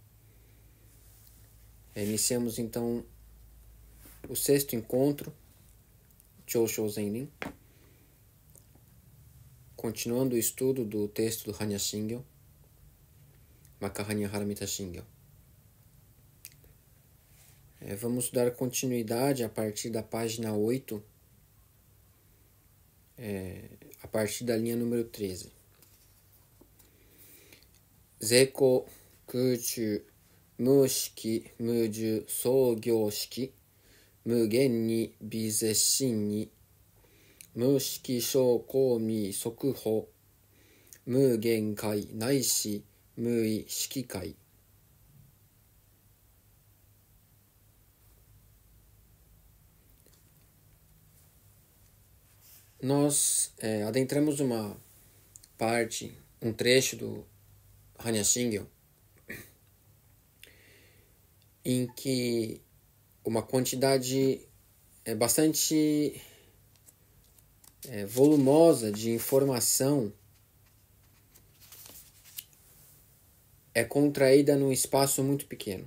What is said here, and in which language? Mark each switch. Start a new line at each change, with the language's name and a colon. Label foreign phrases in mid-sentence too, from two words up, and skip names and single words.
Portuguese: Iniciamos então o sexto encontro, Chosho Zenrin, continuando o estudo do texto do Hanya Shingyo, Makahanya Haramita Shingyo. Vamos dar continuidade a partir da página 8, a partir da linha número 13.
Japanese: 是故 空中 無色 無受 想行識 無眼 耳 鼻舌身 意 無色 声香味 触法 無眼 界 乃至 無意 識界.
Portuguese: Nós adentramos uma parte, um trecho do Hanya Shingyo, em que uma quantidade bastante volumosa de informação é contraída num espaço muito pequeno.